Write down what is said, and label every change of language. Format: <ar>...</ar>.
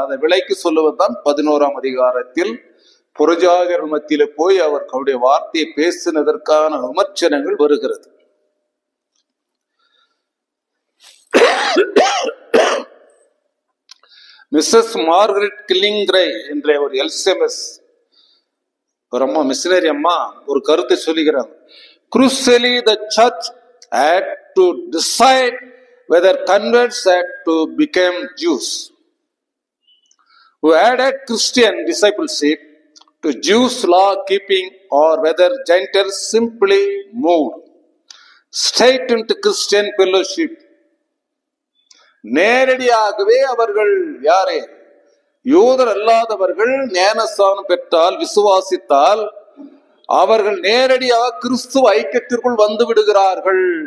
<ta>அதை விலைக்கு சொல்லுவதுதான் 11ஆம் அதிகாரத்தில் புறஜாதியர் மத்தியில போய் அவர் அவருடைய வார்த்தையை பேசினதற்கான விமர்சனங்கள் வருகிறது. மிஸ்ஸஸ் மார்கரெட் கில்லிங்ரே என்ற ஒரு எல்செமஸ் ஒரு அம்மா, மிஷனரி அம்மா, ஒரு கருத்தை சொல்லுகிறாங்க.</ta> <en>Crucially, the church had to decide whether converts had to become Jews who added Christian discipleship to Jews' law keeping, or whether Gentiles simply moved straight into Christian fellowship.</en> <ta>நேரடியாகவே அவர்கள் யாரே யூதர் அல்லாதவர்கள் ஞானஸ்நானம் பெற்றால், விசுவாசித்தால் அவர்கள் நேரடியாக கிறிஸ்துவ ஐக்கியத்திற்குள் வந்து விடுகிறார்கள்.</ta>